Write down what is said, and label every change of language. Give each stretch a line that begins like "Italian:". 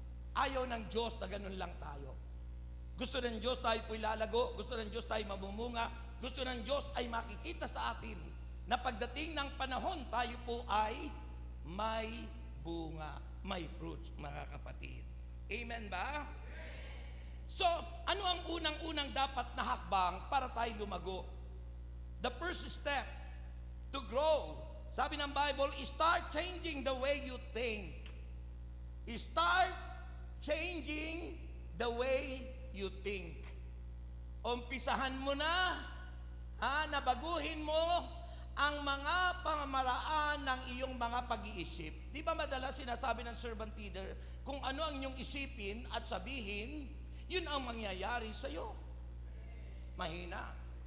Filipino: Ayaw ng Diyos na ganun lang tayo. Gusto ng Diyos tayo po ilalago, gusto ng Diyos tayo mamumunga, gusto ng Diyos ay makikita sa atin na pagdating ng panahon tayo po ay may bunga, may fruits, mga kapatid. Amen ba? So, ano ang unang-unang dapat na hakbang para tayo lumago?
English: The first step to grow,
Filipino: sabi ng Bible,
English: start changing the way you think. Start changing the way you think.
Filipino: Umpisahan mo na, nabaguhin mo ang mga pamamaraan ng iyong mga pag-iisip. Di ba madalas sinasabi ng servant leader, kung ano ang inyong isipin at sabihin, yun ang mangyayari sa iyo. Mahina.